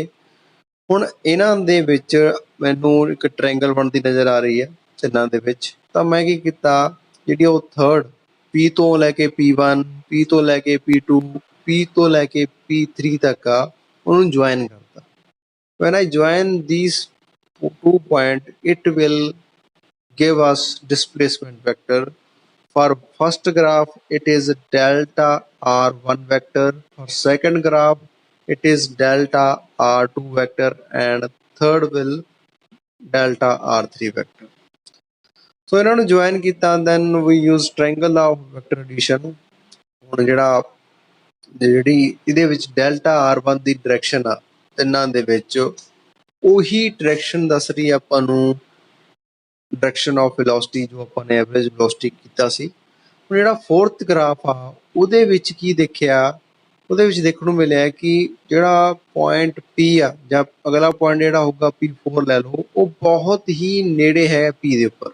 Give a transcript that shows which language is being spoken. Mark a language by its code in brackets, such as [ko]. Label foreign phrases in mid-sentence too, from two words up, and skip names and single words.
[pa] ਹੁਣ ਇਹਨਾਂ ਦੇ ਵਿੱਚ ਮੈਨੂੰ ਇੱਕ ਟ੍ਰਾਇੰਗਲ ਬਣਦੀ ਨਜ਼ਰ ਆ ਰਹੀ ਹੈ ਤਿੰਨਾਂ ਦੇ ਵਿੱਚ। ਤਾਂ ਮੈਂ ਕੀ ਕੀਤਾ, ਜਿਹੜੀ ਉਹ ਥਰਡ P ਤੋਂ ਲੈ ਕੇ P1, P ਤੋਂ ਲੈ ਕੇ P2, P ਤੋਂ ਲੈ ਕੇ P3 ਤੱਕ ਆ, ਉਹਨੂੰ ਜੁਆਇਨ ਕਰਤਾ। [en] when I join these 2 points it will give us displacement vector। for first graph it is delta r1 vector, for second graph it is delta r2 vector, and third will delta r3 vector। [pa] ਸੋ ਇਹਨਾਂ ਨੂੰ ਜੁਆਇਨ ਕੀਤਾ, [en] then we use triangle of vector addition। [pa] ਹੁਣ ਜਿਹੜੀ ਇਹਦੇ ਵਿੱਚ ਡੈਲਟਾ R1 ਦੀ ਡਾਇਰੈਕਸ਼ਨ ਆ ਤਿੰਨਾਂ ਦੇ ਵਿੱਚ, ਉਹੀ ਡਾਇਰੈਕਸ਼ਨ ਦੱਸ ਰਹੀ ਆਪਾਂ ਨੂੰ [en] direction of velocity [pa] ਜੋ ਆਪਾਂ ਨੇ [en] average velocity [pa] ਕੀਤਾ ਸੀ। ਹੁਣ ਜਿਹੜਾ [en] fourth graph [pa] ਆ ਉਹਦੇ ਵਿੱਚ ਕੀ ਦੇਖਿਆ, ਉਹਦੇ ਵਿੱਚ ਦੇਖਣ ਨੂੰ ਮਿਲਿਆ ਕਿ ਜਿਹੜਾ ਪੁਆਇੰਟ P ਆ ਜਾਂ ਅਗਲਾ ਪੁਆਇੰਟ ਜਿਹੜਾ ਹੋਊਗਾ P4 ਲੈ ਲਓ, ਉਹ ਬਹੁਤ ਹੀ ਨੇੜੇ ਹੈ P ਦੇ ਉੱਪਰ।